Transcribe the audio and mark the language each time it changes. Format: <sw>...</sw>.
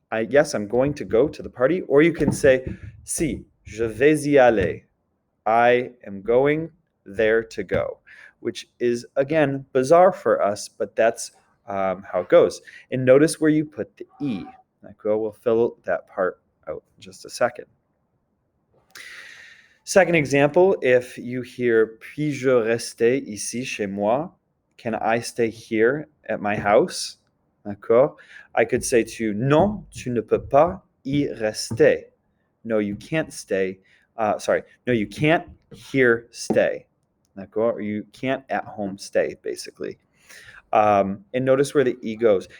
<en>Yes, I'm going to go to the party. Or you can say,</en> <fr>si, je vais y aller.</fr> <en>I am going there to go, which is, again, bizarre for us, but that's how it goes. And notice where you put the E. We'll fill that part out in just a second. Second example, if you hear,</en> <fr>puis-je rester ici chez moi?</fr> <en>Can I stay here at my house?</en> <fr>D'accord?</fr> <en>I could say to you,</en> <fr>non, tu ne peux pas y rester.</fr> <en>No, you can't stay. No, you can't here stay. D'accord? Or you can't at home stay, basically. And notice where the E goes.</en>